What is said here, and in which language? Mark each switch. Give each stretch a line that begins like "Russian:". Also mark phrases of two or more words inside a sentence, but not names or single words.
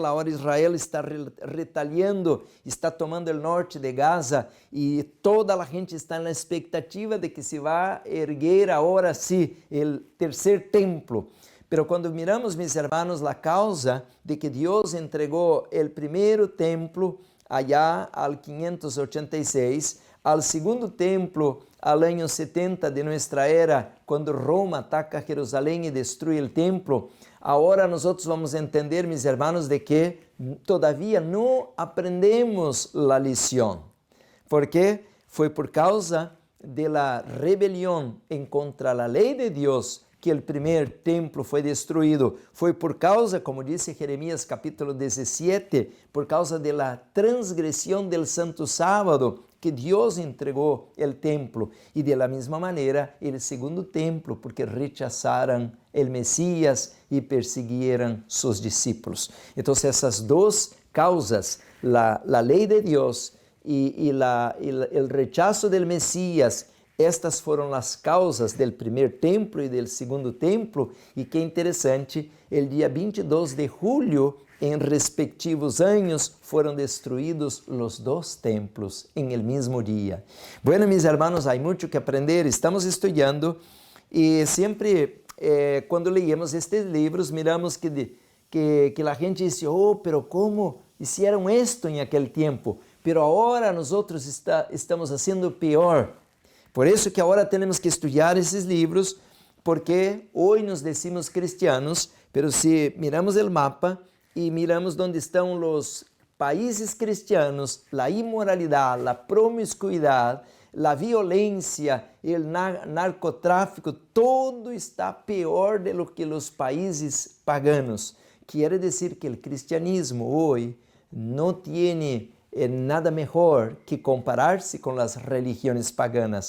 Portuguese: Agora Israel está retaliando, está tomando o norte de Gaza, e toda a gente está na expectativa de que se vá erguer agora sim o terceiro templo. Pero quando miramos, meus irmãos, a causa de que Deus entregou o primeiro templo
Spanish: allá al
Portuguese: 586,
Spanish: al segundo templo al año 70 de nuestra era,
Portuguese: quando Roma ataca Jerusalém e destrui o templo, agora nós vamos entender,
Spanish: mis hermanos,
Portuguese: de que todavía não aprendemos a lição, porque foi por causa de la rebelião
Spanish: en contra la
Portuguese: lei de Deus que o primeiro templo foi destruído. Foi por causa, como disse Jeremias capítulo 17, por causa da transgressão del Santo Sábado, que Deus entregou o templo. E de la mesma maneira, o segundo templo, porque rechazaram o Messias e perseguiram seus discípulos. Então, essas duas causas, a lei de Deus e o rechazo del Messias, estas foram as causas do primeiro templo e do segundo templo, e que interessante, o dia 22 de julho, em respectivos anos, foram destruídos os 2 templos em el mesmo dia.
Spanish: Bueno, mis hermanos,
Portuguese: há muito que aprender, estamos estudando, e sempre quando leemos estes livros, miramos que a gente diz,
Spanish: pero como hicieron esto
Portuguese: em aquele tempo? Pero agora nós estamos fazendo pior. Por isso que agora temos que estudar esses livros, porque hoje
Spanish: nos decimos cristianos,
Portuguese: pero se miramos o mapa e miramos onde estão os países cristianos, a imoralidade, a promiscuidade, a violência, o narcotráfico, todo está pior do que os países paganos. Quer dizer que o cristianismo hoje não tem nada melhor que comparar-se com as religiões paganas.